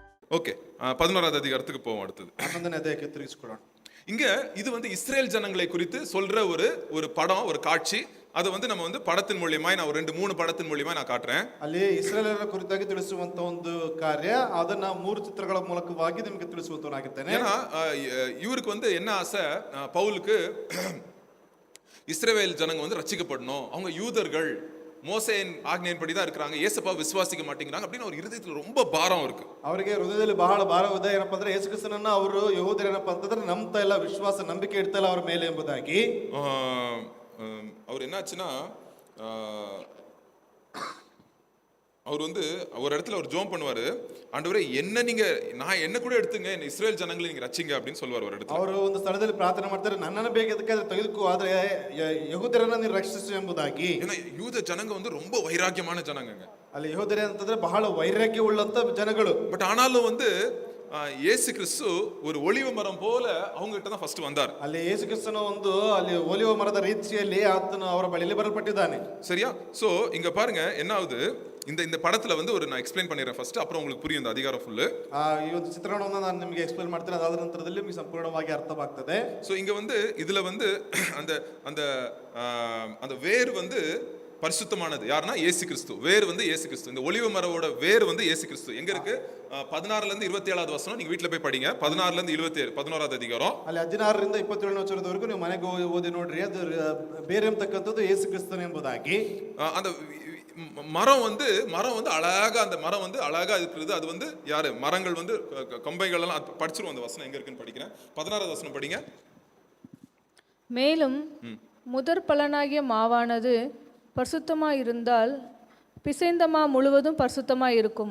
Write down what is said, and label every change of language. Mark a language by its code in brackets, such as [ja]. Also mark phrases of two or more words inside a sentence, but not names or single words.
[ta] ஓகே, 11வது அதிகாரத்துக்கு போவோம். அடுத்தது [kn] 11ನೇ ಅಧ್ಯಾಯಕ್ಕೆ ತಿರುಗಿಸಿಕೊಳ್ಳೋಣ. [ta] இங்க இது இஸ்ரேல் ஜனங்களை குறித்து சொல்ற ஒரு படம், ஒரு காட்சி. அதை நம்ம படத்தின் மூலியமா நான் ஒரு 2-3 படத்தின் மூலியமா நான் காட்டுறேன். [kn] ಅಲ್ಲಿ ಇಸ್ರೇಲರ ಕುರಿತಾಗಿ ತಿಳಿಸುವಂತ ಒಂದು ಕಾರ್ಯ, ಅದನ್ನ 3 ಚಿತ್ರಗಳ ಮೂಲಕವಾಗಿ ನಿಮಗೆ ತಿಳಿಸುವಂತನಾಗಿದ್ದೇನೆ. [ta] ஏன்னா இவருக்கு என்ன ஆசை, பவுலுக்கு இஸ்ரவேல் ஜனங்க ரட்சிக்கப்படணும், அவங்க யூதர்கள் மோசேயின் ஆಜ್ಞೆயின்படி தான் இருக்கிறாங்க, இயேசுவை விசுவாசிக்க மாட்டேங்கிறாங்க அப்படின்னு ஒரு இருதயத்துல ரொம்ப பாரம் இருக்கு. [kn] ಅವರಿಗೆ ಹೃದಯದಲ್ಲಿ ಬಹಳ ಭಾರವಿದೆ. ಏನಪ್ಪಾ ಅಂದ್ರೆ ಯೇಸು ಕ್ರಿಸ್ತನನ್ನ ಅವರು ಯಹೂದ್ಯರು ಏನಪ್ಪಾ ಅಂತಂದ್ರೆ ನಂಬ್ತಾ ಇಲ್ಲ, ವಿಶ್ವಾಸ ನಂಬಿಕೆ ಇಡ್ತಾ ಇಲ್ಲ ಅವರ ಮೇಲೆ ಎಂಬುದಾಗಿ. [ta] அவர் என்னாச்சுன்னா, அவர் ஒரு இடத்துல ஒரு ஜோம் பண்ணுவாரு, ஆண்டவரே என்ன கூட எடுத்துங்க, இஸ்ரேல் ஜனங்களை நீங்க ரட்சிங்க அப்படின்னு சொல்லுவார் ஒரு இடத்துல. [kn] ಅವರು ಒಂದು ಸ್ಥಳದಲ್ಲಿ ಪ್ರಾರ್ಥನೆ ಮಾಡ್ತಾರೆ, ನನ್ನನ್ನು ಬೇಕಾದ್ರೆ ತೆಗೆದುಕೋ, ಆದ್ರೆ ಯಹೂದ್ಯರನ್ನ ನೀನು ರಕ್ಷಿಸು ಎಂಬುದಾಗಿ. [ta] ஏன்னா யூத ஜனங்க ரொம்ப வைராக்கியமான ஜனங்க. [kn] ಅಲ್ಲಿ ಯಹೂದ್ಯರು ಅಂತಂದ್ರೆ ಬಹಳ ವೈರಾಗ್ಯ ಉಳ್ಳಂತ ಜನಗಳು. [ta] பட் ஆனாலும் இயேசு கிறிஸ்து ஒரு ஒலிவ மரம் போல அவங்க கிட்ட தான் ஃபர்ஸ்ட் வந்தார். [kn] ಅಲ್ಲಿ ಯೇಸು ಕ್ರಿಸ್ತನ ಅಲ್ಲಿ ಒಲಿವ ಮರದ ರೀತಿಯಲ್ಲಿ ಆತನು ಅವರ ಬಳಿಯಲ್ಲಿ ಬರಲ್ಪಟ್ಟಿದ್ದಾನೆ. [ta] சரியா? சோ இங்க பாருங்க என்ன ஆகுது, இந்த படத்துல நான் எக்ஸ்பிளைன் பண்ணிடுறேன் ஃபர்ஸ்ட், அப்புறம் உங்களுக்கு புரியும் இந்த அதிகாரம் ஃபுல். [kn] ಈ ಒಂದು ಚಿತ್ರಣವನ್ನು ನಾನು ನಿಮಗೆ ಎಕ್ಸ್ಪ್ಲೇನ್ ಮಾಡ್ತೀನಿ, ಅದಾದ ನಂತರದಲ್ಲಿ ನಿಮಗೆ ಸಂಪೂರ್ಣವಾಗಿ ಅರ್ಥವಾಗ್ತದೆ. [ta] சோ இங்க இதுல அந்த அந்த அந்த வேர் பரிசுத்தமானது யாருன்னா இயேசு கிறிஸ்து. வேர் இயேசு கிறிஸ்து. இந்த ஒலிவ மரவோட வேர் இயேசு கிறிஸ்து. எங்க இருக்கு? 16ல இருந்து 27வது வசனம் நீங்க வீட்ல போய் படிங்க. 16ல இருந்து 27 11வது அதிகாரம். [kn] ಅಲ್ಲಿ 16ರಿಂದ 27ನೇ ವಚನದವರೆಗೂ ನೀವು ಮನೆಗೆ ಓದಿ ನೋಡ್ರಿ. ಅದು ಬೇರೆ ಎಂಬತಕ್ಕಂಥದ್ದು ಯೇಸು ಕ್ರಿಸ್ತನ ಎಂಬುದಾಗಿ. [ta] அந்த மரம் அழகா, அந்த மரம் அழகா இருக்கிறது. அது யாரு? மரங்கள் கொம்பைகள் எல்லாம் படிச்சிருவோம். அந்த வசனம் எங்க இருக்குன்னு படிக்கிறேன். 16வது வசனம் படிங்க. மேலும் முதற் பலனாகிய மாவானது பரிசுத்தமாயிருந்தால் பிசைந்த மா முழுவதும் பரிசுத்தமாயிருக்கும்.